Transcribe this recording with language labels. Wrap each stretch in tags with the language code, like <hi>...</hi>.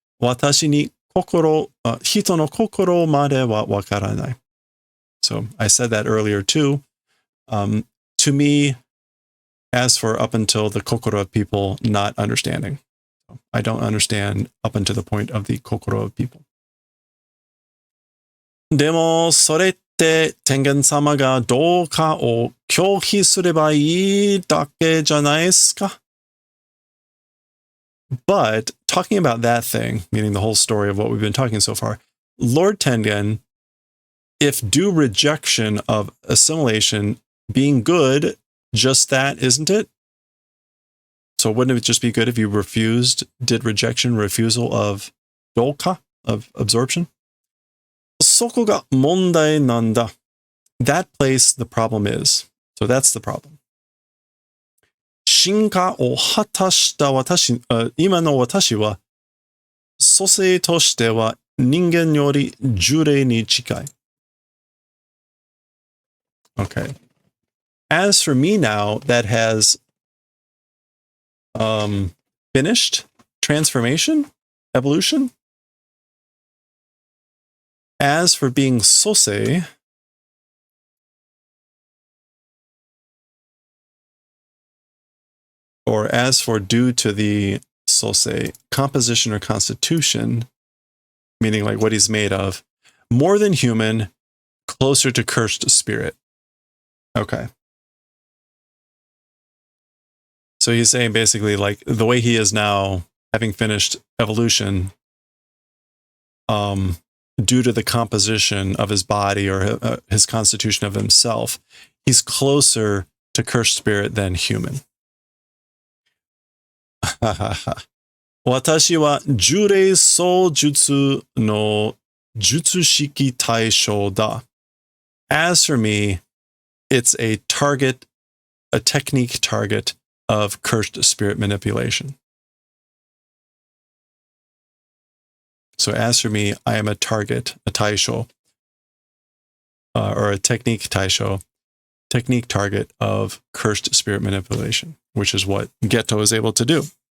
<ja>私に人の心まではわからない.</ja> <en>So I said that earlier too. To me, as for up until the kokoro of people not understanding. I don't understand up until the point of the kokoro of people.</en> <ja>でも、それって天元様がどうかを拒否すればいいだけじゃないですか?</ja> <en>But talking about that thing, meaning the whole story of what we've been talking so far, Lord Tengen, if due rejection of assimilation being good, just that, isn't it? So wouldn't it just be good if you refusal of dolka, of absorption?</en> <ja>そこが問題なんだ.</ja> <en>That place the problem is. So that's the problem.</en> <ja>進化を果たした今の私は、蘇生としては人間より呪霊に近い.</ja> <en>Okay. As for me now, that has finished transformation, evolution. As for being sosei, or as for due to the sosei, composition or constitution, meaning like what he's made of, more than human, closer to cursed spirit. Okay. So he's saying basically like the way he is now, having finished evolution, due to the composition of his body or his constitution of himself, he's closer to cursed spirit than human.</en> <ja>私は呪霊操術の術式対象だ.</ja> <en>As for me, it's a technique target of cursed spirit manipulation. So as for me, I am a target, a taisho, or a technique taisho, technique target of cursed spirit manipulation, which is what Geto is able to do.</en>